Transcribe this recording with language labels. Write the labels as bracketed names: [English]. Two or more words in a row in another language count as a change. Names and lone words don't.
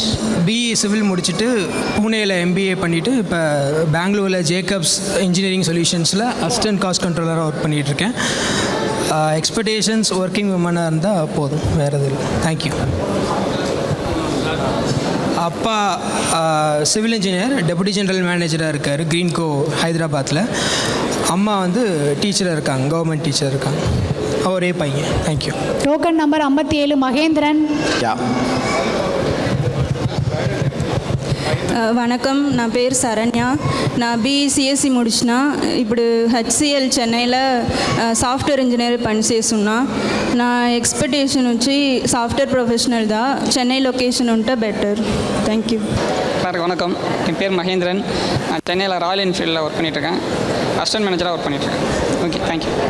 [English] BE civil [Tamil] முடிச்சுட்டு பூனேயில் எம்பிஏ பண்ணிவிட்டு இப்போ பெங்களூரில் ஜேக்கப்ஸ் இன்ஜினியரிங் சொல்யூஷன்ஸில் [English] assistant cost controller [Tamil] ஒர்க் பண்ணிகிட்ருக்கேன் [English] expectations working woman [Tamil] இருந்தால் போதும் வேறு எதுவும் இல்லை தேங்க்யூ அப்பா [English] civil engineer deputy general manager [Tamil] இருக்கார் க்ரீன்கோ ஹைதராபாத்தில் அம்மா வந்து டீச்சராக இருக்காங்க [English] government teacher [Tamil] இருக்காங்க ஒரே பையன் தேங்க்யூ டோக்கன் நம்பர் 57 மகேந்திரன் வணக்கம் நான் பேர் சரண்யா நான் பிசிஎஸ்சி முடிச்சுனா [Telugu] ఇప్పుడు హెచ్సిఎల్ చెన్నైలో [English] software engineer [Telugu] పని చేస్తున్నా నా ఎక్స్పెక్టేషన్ వచ్చి [English] software professional [Telugu] దా చెన్నై లొకేషన్ ఉంటే బెటర్ [English] thank you [Tamil] வணக்கம் என் பேர் மகேந்திரன் நான் சென்னையில் ராயல் என்ஃபீல்டில் ஒர்க் பண்ணிகிட்ருக்கேன் [English] assistant manager [Tamil] ஒர்க் பண்ணிகிட்ருக்கேன் [English] okay thank you